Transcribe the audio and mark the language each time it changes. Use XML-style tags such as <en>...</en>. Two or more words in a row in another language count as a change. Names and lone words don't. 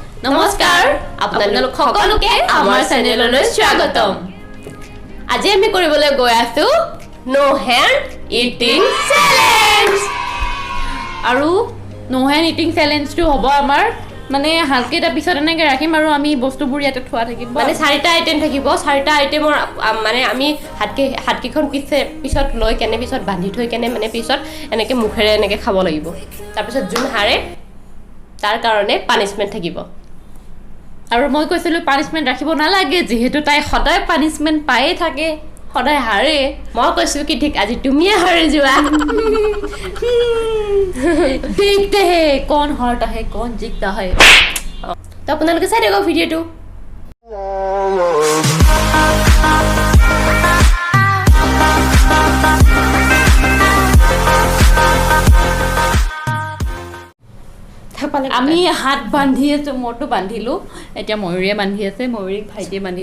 <as>নমস্কাৰ আপোনালোক সকলোকে আমাৰ চেনেললৈ স্বাগতম আজি আমি কৰিবলৈ গৈ আছো</as> <en>no hand eating challenge</en> <as>আৰু</as> <en>no hand eating</en> <as>চ্যালেঞ্জটো হ'ব আমাৰ মানে হালকেটা পিছত এনেকৈ ৰাখিম আৰু আমি বস্তুবোৰ ইয়াতে থোৱা থাকিব মানে চাৰিটা আইটেম থাকিব চাৰিটা আইটেমৰ মানে আমি হাতকেইখন পিছত লৈ কেনে পিছত বান্ধি থৈ কেনে মানে পিছত এনেকৈ মুখেৰে এনেকৈ খাব লাগিব তাৰপিছত যোন হাৰে তাৰ কাৰণে পানিশমেন্ট থাকিব আৰু মই কৈছিলো পানিশমেন্ট ৰাখিব নালাগে যেহেতু তাই সদায় পানিশমেন্ট পায়ে থাকে সদায় হাৰে মই কৈছো কি ঠিক আজি তুমিয়ে হাৰি যোৱা</as> <hi>देखते हैं कौन हारता है कौन जीतता है</hi> <as>तो আপোনালোকে চাই দেখক ভিডিওটো আমি হাত বান্ধি আছো মটো বান্ধিলো এতিয়া ময়ূৰীয়ে বান্ধি আছে ময়ূৰীক ভাইটিয়ে বান্ধি</as>